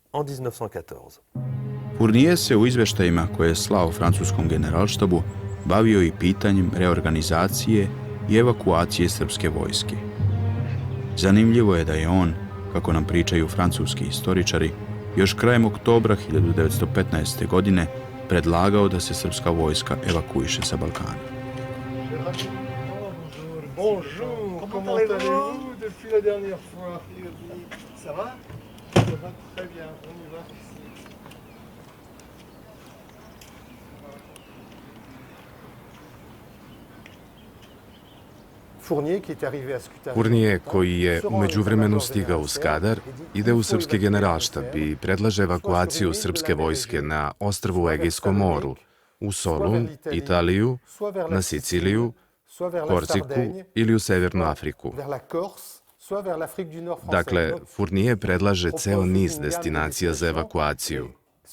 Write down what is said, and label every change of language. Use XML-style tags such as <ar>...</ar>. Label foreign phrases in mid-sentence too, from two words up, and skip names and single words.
<sr>Fournier se u izveštajima koje je slao francuskom generalštabu bavio i pitanjem reorganizacije i evakuacije srpske vojske. Zanimljivo je da je on, kako nam pričaju francuski istoričari, još krajem oktobra 1915. godine predlagao da se srpska vojska evakuiše sa Balkana.</sr> <fr>Bonjour, comment allez-vous depuis la dernière fois? Ça va? Ça va très bien, on y va.</fr> <sr>Fournier, koji je u međuvremenu stigao u Skadar, ide u srpski generalštab i predlaže evakuaciju srpske vojske na ostrvu u Egejskom moru, u Solun, Italiju, na Siciliju, Korsiku ili u Severnu Afriku. Dakle, Fournier predlaže ceo niz destinacija za evakuaciju.</sr>